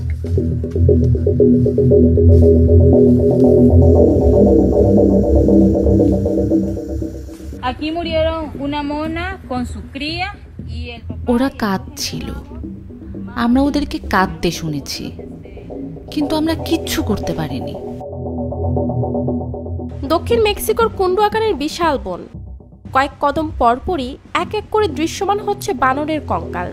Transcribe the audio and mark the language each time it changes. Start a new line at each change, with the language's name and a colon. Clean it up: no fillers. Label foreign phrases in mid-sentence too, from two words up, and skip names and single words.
Spanish: Aquí murieron una mona con su cría y el papá.
Bangla: ওরা কাঁদছিল, আমরা ওদেরকে কাঁদতে শুনেছি, কিন্তু আমরা কিচ্ছু করতে পারিনি। দক্ষিণ মেক্সিকোর কুন্ডুয়াকানের বিশাল বন, কয়েক কদম পরপরই এক এক করে দৃশ্যমান হচ্ছে বানরের কঙ্কাল।